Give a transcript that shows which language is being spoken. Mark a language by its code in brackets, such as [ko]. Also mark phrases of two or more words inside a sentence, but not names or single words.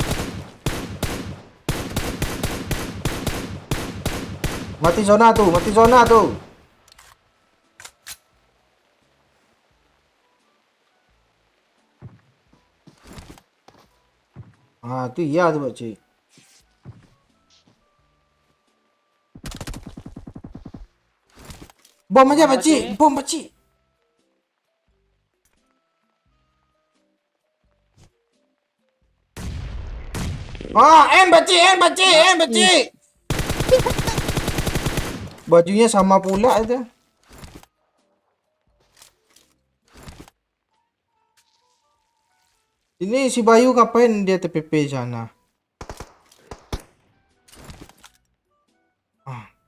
[id] Mati zona tuh, mati zona tuh. Ah, itu iya tuh, Pak Cik. Bom aja, Pak Cik. Bom, Pak Cik. Ah, Pak Cik, Pak Cik, Pak Cik. Bajunya sama pula itu. Ini si Bayu ngapain dia TPP sana? Ah.